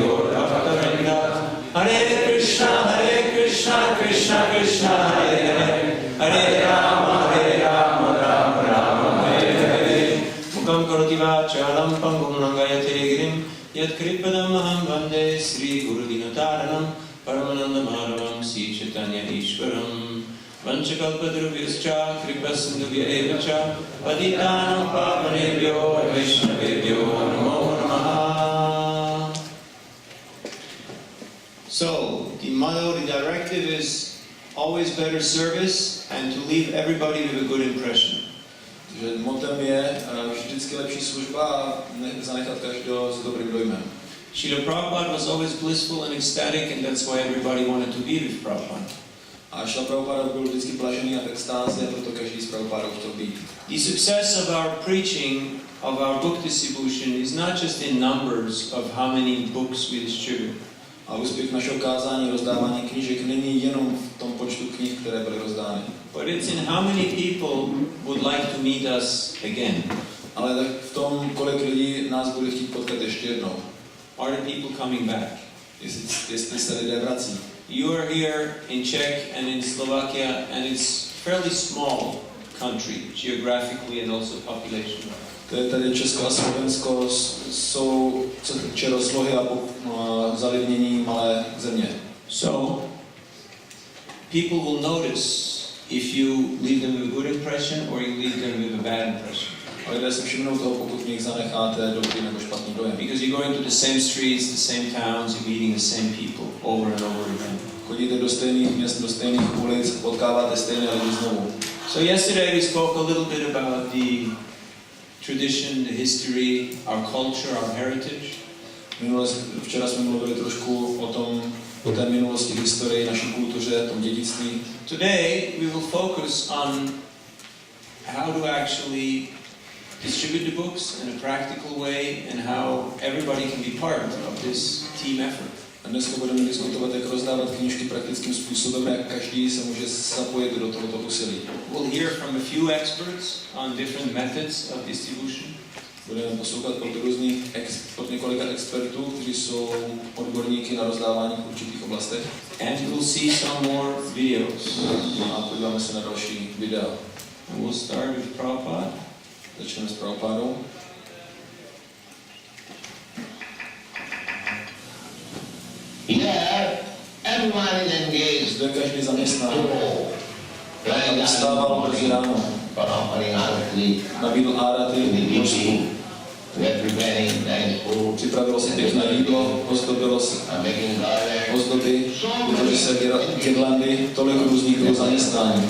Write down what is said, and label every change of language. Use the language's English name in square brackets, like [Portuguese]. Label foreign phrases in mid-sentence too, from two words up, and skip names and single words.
[Sanskrit] Gaur Bhaktavrindam Hare Krishna Krishna Krishna Hare Hare Hare Rama Rama Rama Hare Hare Mukam karoti vācālam pangum langayate girim Yat kripadam aham vande Sri Guru Dinataranam Paramananda Madhavam Sri Chaitanya Ishwaram Vanchakalpadrubhyascha Kripasindhubhya evacha Patitanam pavanebhyo Vaishnavebhyo Namo Namaha. [English] So, the motto, the directive is always better service and to leave everybody with a good impression. [Czech] Takže motem je vždycky lepší služba a zanechat každého s dobrým dojmem. [English] Srila Prabhupada was always blissful and ecstatic, and that's why everybody wanted to be with Prabhupada. [Czech] A Srila Prabhupada byl vždycky blažený a v extázi, a proto každý z Prabhupada chtěl být. [English] The success of our preaching, of our book distribution, is not just in numbers of how many books we distribute. [Czech] A úspěch našeho kázání, rozdávání knížek není jenom v tom počtu knih, které byly rozdány. [English] But it's in how many people would like to meet us again. [Czech] Ale tak v tom, kolik lidí nás bude chtít potkat ještě jednou. [English] Are the people coming back? [Czech] Jestli se lidé vrací. [English] You are here in Czech and in Slovakia, and it's a fairly small country, geographically and also population-wise. [Czech] To je tady Česko a Slovensko, jsou rozlohy a zalidnění malé země. [English] So, people will notice if you leave them with a good impression or you leave them with a bad impression. [Czech] A lidé si všimnou toho, pokud v nich zanecháte dobrý nebo špatný dojem. [English] Because you're going to the same streets, the same towns, you're meeting the same people over and over again. [Czech] Chodíte do stejných měst, do stejných ulic, potkáváte stejné lidi znovu. [English] So yesterday we spoke a little bit about the tradition, the history, our culture, our heritage. [Czech] Včera jsme mluvili trošku o té minulosti, historii, naší kultuře, tom dědictví. [English] Today we will focus on how to actually distribute the books in a practical way and how everybody can be part of this team effort. [Czech] A dneska budeme diskutovat, jak rozdávat knížky praktickým způsobem, jak každý se může zapojit do tohoto úsilí. [English] We'll hear from a few experts on different methods of distribution. [Czech] Budeme poslouchat od několika expertů, kteří jsou odborníky na rozdávání v určitých oblastech. [English] And we'll see some more videos. [Czech] A podíváme se na další videa. [English] And we'll start with Prabhupada. [Czech] Začneme s Prabhupádou. [English] Here, everyone is engaged. [Czech] Zde každý zaměstnán. Aby vstával brzy ráno. Nabídl árati, připravilo se pěkné jídlo, ozdobilo se ozdoby, vytvoří se girlandy, tolik různých bylo zaměstnání.